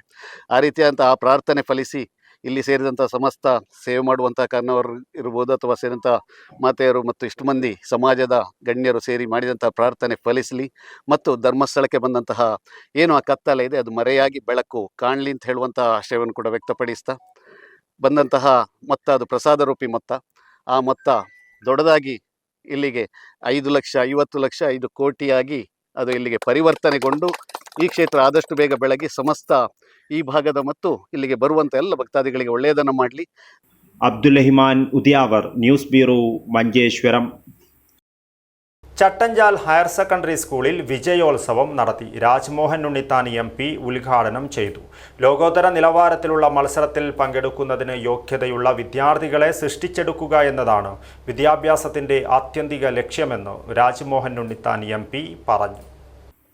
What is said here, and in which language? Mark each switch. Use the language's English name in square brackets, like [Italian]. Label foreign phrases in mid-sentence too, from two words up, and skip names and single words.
[Kannada] ಆ ರೀತಿಯಾದಂಥ ಆ ಪ್ರಾರ್ಥನೆ ಫಲಿಸಿ ಇಲ್ಲಿ ಸೇರಿದಂಥ ಸಮಸ್ತ ಸೇವೆ ಮಾಡುವಂತಹ ಕಾರಣವರು ಇರ್ಬೋದು ಅಥವಾ ಸೇರಿದಂಥ ಮಾತೆಯರು ಮತ್ತು ಇಷ್ಟು ಮಂದಿ ಸಮಾಜದ ಗಣ್ಯರು ಸೇರಿ ಮಾಡಿದಂತಹ ಪ್ರಾರ್ಥನೆ ಫಲಿಸಲಿ ಮತ್ತು ಧರ್ಮಸ್ಥಳಕ್ಕೆ ಬಂದಂತಹ ಏನು ಆ ಕತ್ತಲೆ ಇದೆ ಅದು ಮರೆಯಾಗಿ ಬೆಳಕು ಕಾಣಲಿ ಅಂತ ಹೇಳುವಂತಹ ಆಶಯವನ್ನು ಕೂಡ ವ್ಯಕ್ತಪಡಿಸ್ತಾ ಬಂದಂತಹ ಮೊತ್ತ ಅದು ಪ್ರಸಾದ ರೂಪಿ ಮೊತ್ತ. ಆ ಮೊತ್ತ ದೊಡ್ಡದಾಗಿ ಇಲ್ಲಿಗೆ 5 ಲಕ್ಷ 50 ಲಕ್ಷ 5 ಕೋಟಿಯಾಗಿ ಅದು ಇಲ್ಲಿಗೆ ಪರಿವರ್ತನೆಗೊಂಡು ಈ ಕ್ಷೇತ್ರ ಆದಷ್ಟು ಬೇಗ ಬೆಳಗಿ ಸಮಸ್ತ ಈ ಭಾಗದ ಮತ್ತು ಇಲ್ಲಿಗೆ ಬರುವಂಥ ಎಲ್ಲ ಭಕ್ತಾದಿಗಳಿಗೆ ಒಳ್ಳೆಯದನ್ನು ಮಾಡಲಿ. [Malayalam] അബ്ദുൽ ഉദിയാവർ, ന്യൂസ് ബ്യൂറോ, മഞ്ചേശ്വരം. ചട്ടഞ്ചാൽ ഹയർ സെക്കൻഡറി സ്കൂളിൽ വിജയോത്സവം നടത്തി. രാജ്മോഹൻ ഉണ്ണിത്താൻ MP ഉദ്ഘാടനം ചെയ്തു. ലോകോത്തര നിലവാരത്തിലുള്ള മത്സരത്തിൽ പങ്കെടുക്കുന്നതിന് യോഗ്യതയുള്ള വിദ്യാർത്ഥികളെ സൃഷ്ടിച്ചെടുക്കുക എന്നതാണ് വിദ്യാഭ്യാസത്തിൻ്റെ ആത്യന്തിക ലക്ഷ്യമെന്ന് രാജ്മോഹൻ ഉണ്ണിത്താൻ MP പറഞ്ഞു.